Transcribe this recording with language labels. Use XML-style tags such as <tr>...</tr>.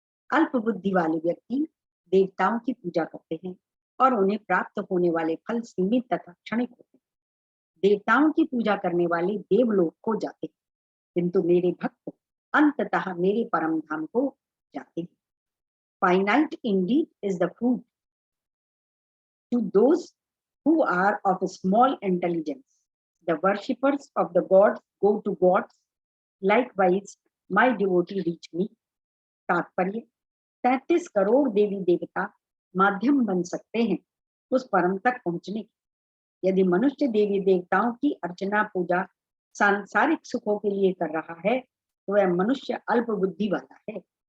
<hi>अल्प बुद्धि वाले व्यक्ति देवताओं की पूजा करते हैं और उन्हें प्राप्त होने वाले फल सीमित तथा क्षणिक होते हैं। देवताओं की पूजा करने वाले देवलोक को जाते हैं, किंतु मेरे भक्त अंततः मेरे परम धाम को जाते हैं।</hi> <en>Finite indeed is the fruit to those who are of small intelligence. The worshippers of the gods go to gods. Likewise, my devotee reach me.</en> <hi>तात्पर्य, 33 करोड़ देवी देवता माध्यम बन सकते हैं उस परम तक पहुंचने की। यदि मनुष्य देवी देवताओं की अर्चना पूजा सांसारिक सुखों के लिए कर रहा है तो वह मनुष्य अल्प बुद्धि वाला है।</hi>